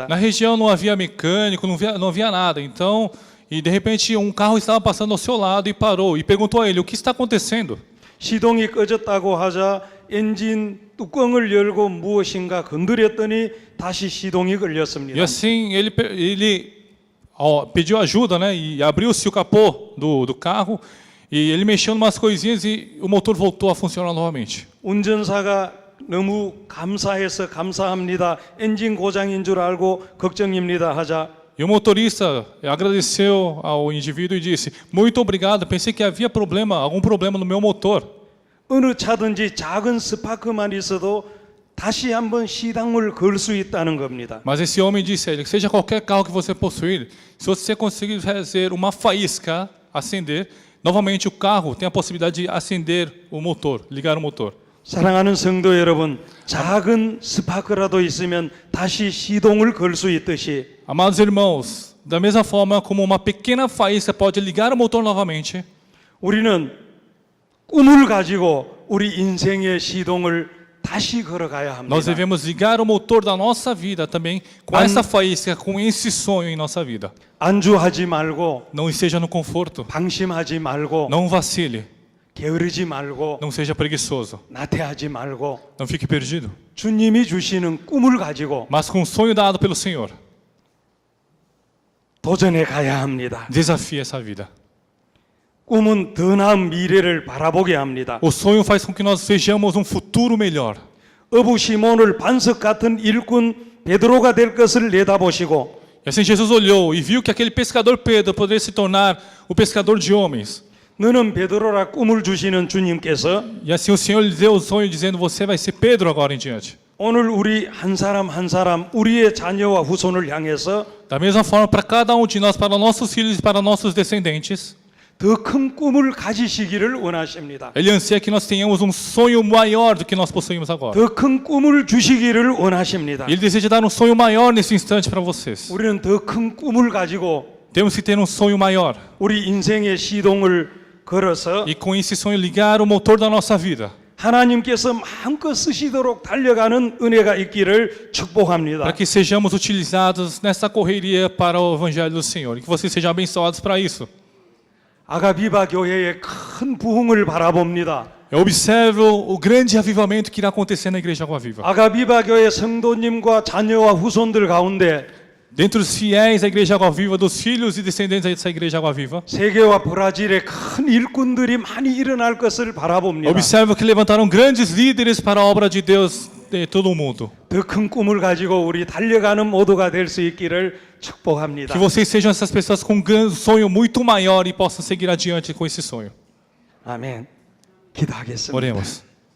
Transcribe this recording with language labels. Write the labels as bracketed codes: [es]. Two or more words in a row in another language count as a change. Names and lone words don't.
[pt] Na região não havia mecânico, não havia nada. Então, e de repente um carro estava passando ao seu lado e parou e perguntou a ele: o que está acontecendo? [ko] 시동이 꺼졌다고 하자 엔진 뚜껑을 열고 무엇인가 건드렸더니 다시 시동이 [pt] E [ko] 걸렸습니다. [pt] assim ele pediu ajuda, né? E abriu-se o capô do carro e ele mexeu em umas coisinhas e o motor voltou a funcionar novamente. [ko] 운전사가 너무 감사해서 감사합니다. 엔진 고장인 줄 알고 걱정입니다 하자 [pt] E o motorista agradeceu ao indivíduo e disse: muito obrigado, pensei que havia algum problema no meu motor. [ko] 어느 차든지 작은 스파크만 있어도 다시 한번 시당을 걸 수 있다는 겁니다. [pt] Mas esse homem disse a ele: seja qualquer carro que você possuir, se você conseguir fazer uma faísca acender, novamente o carro tem a possibilidade de acender o motor, ligar o motor. [ko] 사랑하는 성도 여러분, 작은 스파크라도 있으면 다시 시동을 걸 수 있듯이 [pt] Amados irmãos, da mesma forma como uma pequena faísca pode ligar o motor novamente, [ko] 우리는 꿈을 가지고 우리 인생의 시동을 다시 걸어가야 합니다. [pt] nós devemos ligar o motor da nossa vida também com essa faísca, com esse sonho em nossa vida. [ko] 안주하지 말고 [pt] Não esteja no conforto, [ko] 방심하지 말고 [pt] não vacile, [ko] 게으르지 말고 [pt] não seja preguiçoso, [ko] 나태하지 말고 [pt] não fique perdido, [ko] 주님이 주시는 꿈을 가지고 [pt] mas com o sonho dado pelo Senhor, [ko] 도전해 가야 합니다. [pt] desafie essa vida. [ko] 꿈은 더 나은 미래를 바라보게 합니다. [pt] O sonho faz com que nós vejamos um futuro melhor. [ko] 어부 시몬을 반석 같은 일꾼 베드로가 될 것을 내다보시고 [pt] E assim Jesus olhou e viu que aquele pescador Pedro poderia se tornar o pescador de homens. [ko] 너는 베드로라 꿈을 주시는 주님께서 [pt] E assim o Senhor lhe deu o sonho dizendo: você vai ser Pedro agora em diante. [ko] 오늘 우리 한 사람 한 사람 우리의 자녀와 후손을 향해서 [pt] Da mesma forma para cada um de nós, para nossos filhos e para nossos descendentes, [ko] 더 큰 꿈을 가지시기를 원하십니다. [pt] Ele anseia que nós tenhamos um sonho maior do que nós possuímos agora. [ko] 더 큰 꿈을 주시기를 원하십니다. [pt] Ele deseja dar um sonho maior nesse instante para vocês. [ko] 우리는 더 큰 꿈을 가지고 [pt] Temos que ter um sonho maior [ko] 우리 인생의 시동을 걸어서 [pt] e com esse sonho ligar o motor da nossa vida, [ko] 하나님께서 마음껏 쓰시도록 달려가는 은혜가 있기를 축복합니다. [pt] para que sejamos utilizados nessa correria para o evangelho do Senhor e que vocês sejam abençoados para isso. [ko] 아가비바 교회의 큰 부흥을 바라봅니다. [pt] Eu observo o grande avivamento que irá acontecer na igreja Água Viva. [ko] 아가비바 교회 성도님과 자녀와 후손들 가운데 [pt] Dentre os fiéis da igreja Água Viva, dos filhos e descendentes dessa igreja Água Viva, [ko] 세계와 브라질의 큰 일꾼들이 많이 일어날 것을 바라봅니다. [pt] observo que levantaram grandes líderes para a obra de Deus de todo o mundo. [ko] 더 큰 꿈을 가지고 우리 달려가는 모두가 될 수 있기를 축복합니다. [pt] Que vocês sejam essas pessoas com um sonho muito maior e possam seguir adiante com esse sonho. [ko] 아멘. 기도하겠습니다. [pt] Oremos.